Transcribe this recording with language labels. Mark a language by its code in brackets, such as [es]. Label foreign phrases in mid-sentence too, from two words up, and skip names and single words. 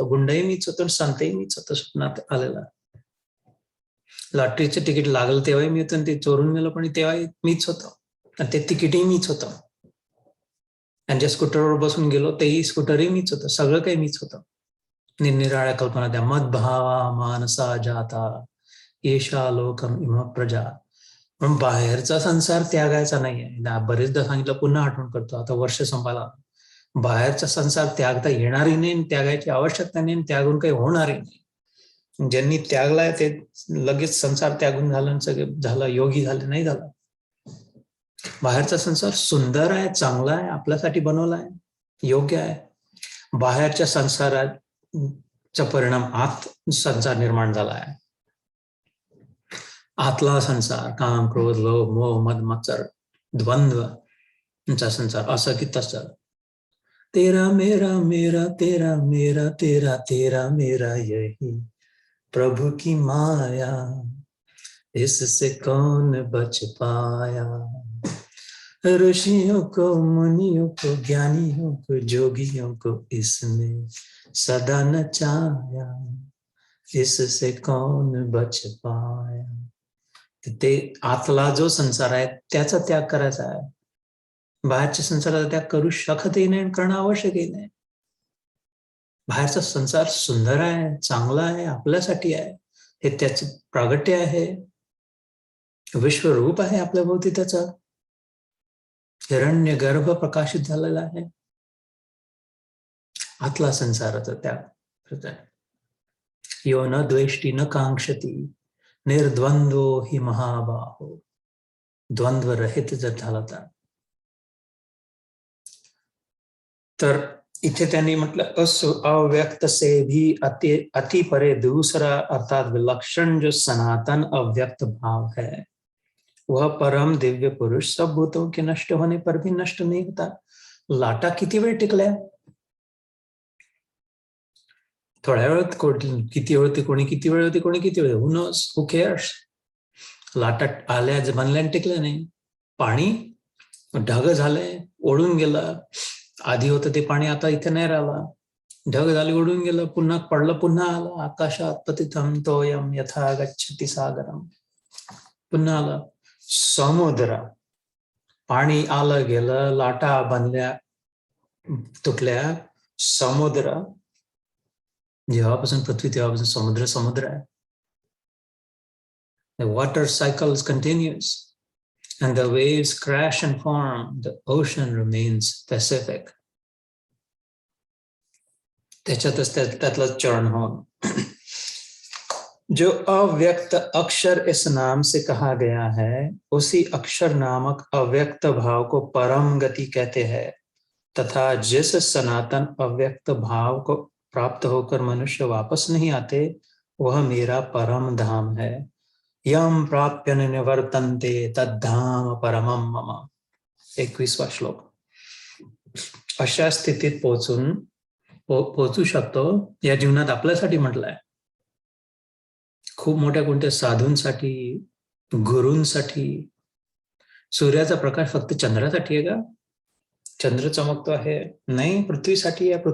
[mr] गुंडही मीच होतो, संतही मीच होतो स्वप्नात आलेला. लॉटरीचं तिकीट लागलं तेव्हाही मी होतो, आणि ते चोरून गेलं पण तेव्हाही मीच होतो, आणि ते तिकीटही मीच होतं. आणि ज्या स्कूटरवर बसून गेलो तेही स्कूटरही मीच होतं. सगळं काही मीच होतं. निरनिराळ्या कल्पना त्या. [sa] मदभावा मानसा जाता येशा लोकम इम प्रजा. [mr] पण बाहेरचा संसार त्यागायचा नाहीये. बरेचदा सांगितलं, पुन्हा आठवण करतो, आता वर्ष संपायला. बाहेरचा संसार त्यागता येणारही नाही, त्यागायची आवश्यकता नाही, त्यागून काही होणारही नाही. ज्यांनी त्यागलाय ते लगेच संसार त्यागून झालं, सगळं झालं, योगी झाले नाही झालं. बाहेरचा संसार सुंदर आहे, चांगला आहे, आपल्यासाठी बनवला आहे, योग्य आहे. बाहेरच्या संसाराचा परिणाम आत संसार निर्माण झाला आहे. आतला संसार, काम क्रोध लोभ मोह मद मत्सर द्वंद्व संसार, असं की तसं. [hi] तेरा मेरा मेरा तेरा मेरा तेरा तेरा मेरा यही प्रभु की माया, इससे कौन बच पाया. ऋषियों को मुनियों को ज्ञानियों को जोगियों को इसने सदा नचाया, इससे कौन बच पाया. [mr] ते आतला जो संसार आहे त्याचा त्याग करायचा आहे. बाहेरच्या संसाराचा त्याग करू शकतही नाही आणि करणं आवश्यकही नाही. बाहेरचा संसार सुंदर आहे, चांगला आहे, आपल्यासाठी आहे, हे त्याचं प्रागट्य आहे, विश्वरूप आहे आपल्या भोवती, त्याचा हिरण्य गर्भ प्रकाशित झालेला आहे. आतला संसाराचा त्याग. [sa] यो न द्वेष्टी न कांक्षती निर्द्वंद्वो हि महाबाहो. [mr] द्वंद्व रहित जर झाला तर इथे त्यांनी म्हटलं [hi] अव्यक्त से भी अति परे दूसरा अर्थात विलक्षण जो सनातन अव्यक्त भाव है, वह परम दिव्य पुरुष सब भूतों के नष्ट होने पर भी नष्ट नहीं होता. [mr] लाटा किती वेळ टिकल्या, थोड्या वेळात किती वेळ होती, कोणी किती वेळ होती, कोणी किती वेळ, [en] Who knows, who cares. [mr] लाटा आल्या बनल्या टिकल्या नाही. पाणी ढग झाले, ओढून गेलं. आधी होतं ते पाणी, आता इथे नाही राहिला. ढग झाले, ओढून गेलं, पुन्हा पडलं, पुन्हा आलं. [sa] आकाशात पतितम तोयम यथा गच्छति सागरम. [mr] पुन्हा आलं. समुद्र, पाणी आलं गेलं, लाटा बनल्या तुटल्या. समुद्र, जेव्हापासून पृथ्वी तेव्हापासून समुद्र समुद्र आहे. [en] The water cycles continues and the waves crash and form. The ocean remains Pacific. [mr] त्याच्यातच त्यातला चरण हो. [hi] जो अव्यक्त अक्षर इस नाम से कहा गया है, उसी अक्षर नामक अव्यक्त भाव को परम गति कहते हैं, तथा जिस सनातन अव्यक्त भाव को प्राप्त होकर मनुष्य वापस नहीं आते, वह मेरा परम धाम है. [sa] यम प्राप्य निवर्तन्ते तद्धाम परमम मम. [mr] 21वा श्लोक. अशा स्थितीत पोहोचू शकतो या जीवनात आपल्यासाठी म्हटलंय. खूप मोठ्या कोणत्या साधूंसाठी, गुरूंसाठी. सूर्याचा प्रकाश फक्त चंद्रासाठी आहे का? चंद्र चमकतो आहे नाही, पृथ्वीसाठी आहे.